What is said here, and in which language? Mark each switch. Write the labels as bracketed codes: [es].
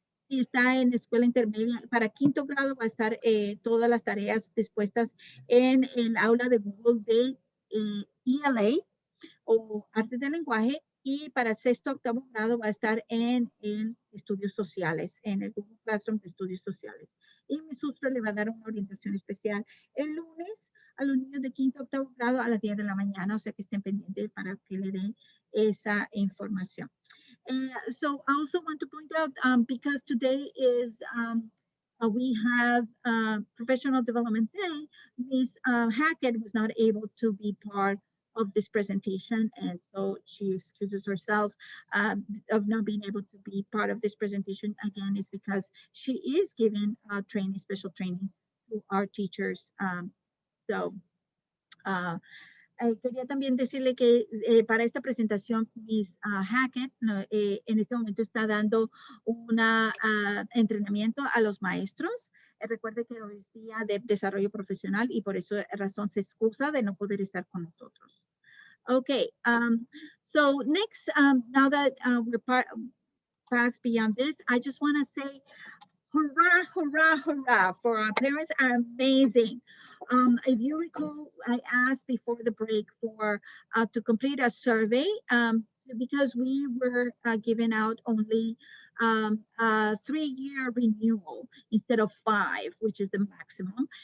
[es] Si está en escuela intermedia, para 5º grado va a estar todas las tareas dispuestas en el aula de Google de ELA o Artes del Lenguaje, y para 6º, 8º grado va a estar en estudios sociales, en el Google Classroom de estudios sociales. Y mi Sustra le va a dar una orientación especial el lunes a los niños de 5º, 8º grado a las 10 de la mañana, o sea que estén pendientes para que le den esa información. [en] So I also want to point out, because today is, we have Professional Development Day, Ms. Hackett was not able to be part of this presentation, and so she excuses herself of not being able to be part of this presentation. Again, is because she is giving training, special training to our teachers. [es] So quería también decirle que para esta presentación, Miss Hackett en este momento está dando un entrenamiento a los maestros. Recuerde que hoy es día de desarrollo profesional y por esa razón se excusa de no poder estar con nosotros. [en] Okay, so next, now that we're past beyond this, I just want to say, hurrah, hurrah, hurrah, for our parents are amazing. If you recall, I asked before the break for to complete a survey because we were giving out only a 3-year renewal instead of 5, which is the maximum.